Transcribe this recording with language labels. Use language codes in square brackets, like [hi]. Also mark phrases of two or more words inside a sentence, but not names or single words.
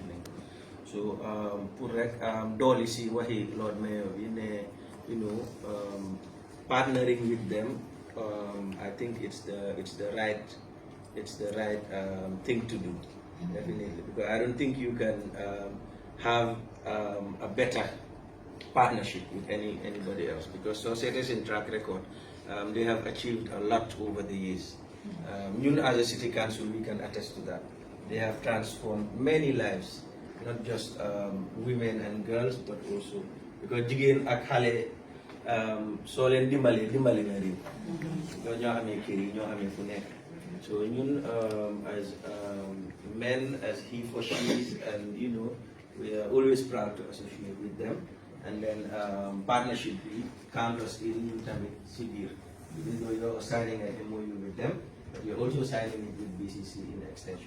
[en] So, Dolly si wahi Lord Mayor, partnering with them, I think it's the right thing to do, definitely, because I don't think you can have a better partnership with anybody else, because societies in track record, they have achieved a lot over the years. As a city council, we can attest to that. They have transformed many lives, not just women and girls, but also because [wo] jigéen ak xale soo leen dimbale na réew, [en] because [wo] ñoo xamee kër yi ñoo xamee fu nekk. [en] So as men, as he for she, and we are always proud to associate with them. And then partnership, count us in Sibir. Even though you're signing an MOU with them, but you're also signing it with BCC in extension.